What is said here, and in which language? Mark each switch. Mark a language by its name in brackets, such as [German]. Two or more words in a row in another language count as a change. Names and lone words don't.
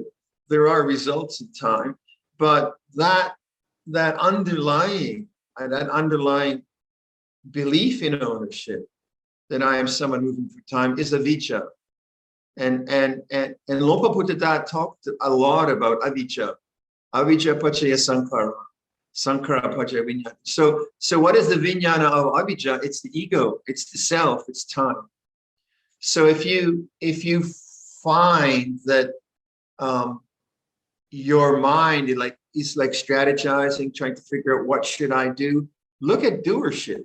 [English] There are results in time, but that underlying belief in ownership, that I am someone moving through time, is avijja. And Lompa Buddha talked a lot about avijja. [Pali] Avijja pachaya sankhara. Sankhara pachaya vijnana. [English] So what is the vijnana of avijja? It's the ego, it's the self, it's time. So if you find that your mind is like strategizing, trying to figure out what should I do, look at doership.